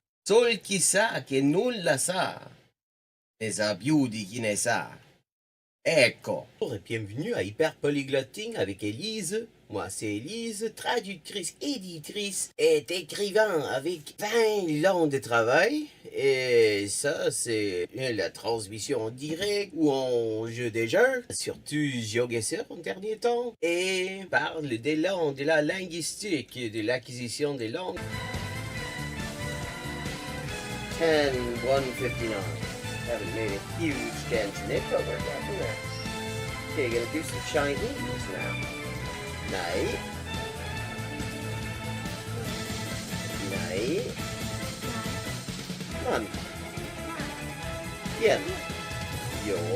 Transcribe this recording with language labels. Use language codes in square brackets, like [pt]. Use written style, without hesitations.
[it] Sol chi sa che nulla sa, ne sa più di chi ne sa. Ecco. [fr] Bonjour et bienvenue à Hyper Polyglotting avec Élise. Moi c'est Élise, traductrice, éditrice et écrivain avec 20 ans de travail. Et ça c'est la transmission en direct ou en jeu des jeux, surtout GeoGuessr en dernier temps. Et parle des langues, de la linguistique, de l'acquisition des langues. 10-159. [en] Haven't made a huge dent in it, but we're getting there. Okay, gonna do some Chinese now. Night. Night. Come on. Bien. Yo.